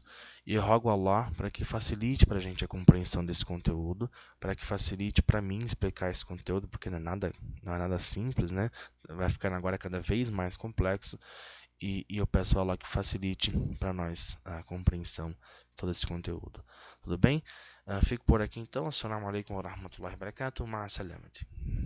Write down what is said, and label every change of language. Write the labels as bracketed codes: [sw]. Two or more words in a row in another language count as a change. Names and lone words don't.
[pt] E eu rogo a Allah para que facilite para a gente a compreensão desse conteúdo, para que facilite para mim explicar esse conteúdo, porque não é nada simples, né? Vai ficando agora cada vez mais complexo. E eu peço a Allah que facilite para nós a compreensão de todo esse conteúdo. Tudo bem? Fico por aqui então. [ar] السلام عليكم ورحمة الله وبركاته. مع السلامة.